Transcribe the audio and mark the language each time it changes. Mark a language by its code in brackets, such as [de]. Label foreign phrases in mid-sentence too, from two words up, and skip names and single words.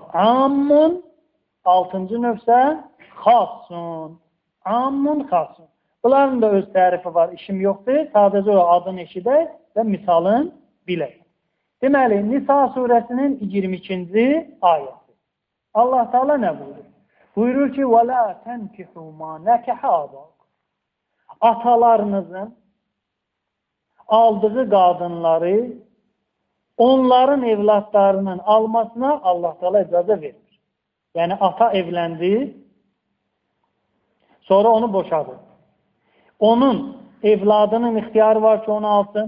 [az] Ammun, 6-cı növsə xasun. Ammun, xasun. Bunların da öz tərifi var, işim yoxdur. Sadəcə o adını eşidək və misalın bilək. Deməli, Nisa surəsinin 22-ci ayəsi. Allah Teala nə buyurur? Buyurur ki, [ar] وَلَا تَنْكِحُوا مَا نَكَحَ آبَاؤُكُمْ [az] Atalarınızın aldığı qadınları onların evlatlarının almasına Allah Teala icazə verir. Yəni, ata evləndi, sonra onu boşadı. Onun evladının ixtiyarı var ki, onu alsın.